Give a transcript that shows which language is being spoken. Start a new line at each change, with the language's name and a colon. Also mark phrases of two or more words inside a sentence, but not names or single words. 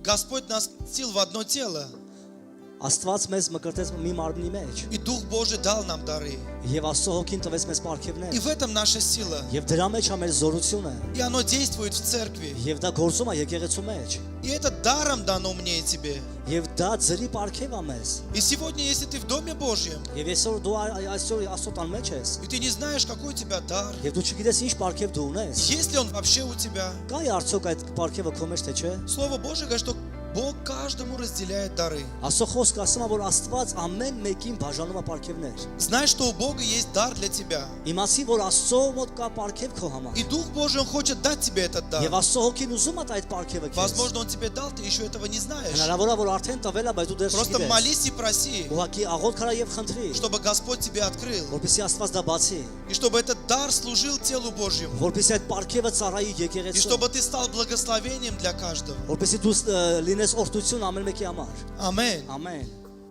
Russian: Господь нас сил в одно тело,
Armenian: Աստված մեզ մկրտեց մի մարմնի մեջ
Russian: и Дух Божий дал нам дары.
Armenian: եւ Աստծո հոգին տվեց մեզ
Russian: И
Armenian: պարգևներ
Russian: в этом наша сила.
Armenian: եւ дրա մեջ է մեր զորությունը
Russian: И оно действует в церкви.
Armenian: եւ դա գործում է եկեղեցու մեջ
Russian: И это даром дано мне и тебе.
Armenian: եւ դա ծրի պարգև է մեզ
Russian: И сегодня, если ты в Доме Божьем,
Armenian: եւ այսօր դու այսօր Աստծո տան մեջ ես
Russian: и ты не знаешь, какой у тебя дар,
Armenian: եւ дու չգիտես ինչ պարգև դու ունես
Russian: есть ли он вообще у тебя,
Armenian: կա արդյոք այդ պարգևը քո մեջ թե չէ
Russian: Слово Божие говорит, что Бог каждому разделяет дары.
Armenian: Աստծո խոսքը ասում է որ Աստված ամեն մեկին բաժանում է պարգևներ
Russian: Знай, что у Бога есть дар для тебя.
Armenian: իմացի որ Աստծո մոտ կա պարգև քո համար
Russian: И Дух Божий, Он хочет дать тебе этот дар.
Armenian: եւ Աստծո հոգին ուզում է այդ պարգևը քեզ
Russian: Возможно, Он тебе дал, ты еще этого не знаешь.
Armenian: հնարավոր է որ արդեն տվել է բայց դու դեռ
Russian: Просто
Armenian: չգիտես
Russian: молись и проси,
Armenian: ուղղակի աղոթք արա եւ խնդրի
Russian: чтобы Господь тебе открыл.
Armenian: որպեսզի Աստված դա բացի
Russian: И чтобы этот дар служил телу Божьему.
Armenian: որպեսզի այդ պարգևը ծառայի
Russian: И
Armenian: եկեղեցու
Russian: чтобы ты стал благословением для каждого.
Armenian: որպեսզի դու լինես օրհնություն ամեն մեկի համար
Russian: Аминь.
Armenian: ամեն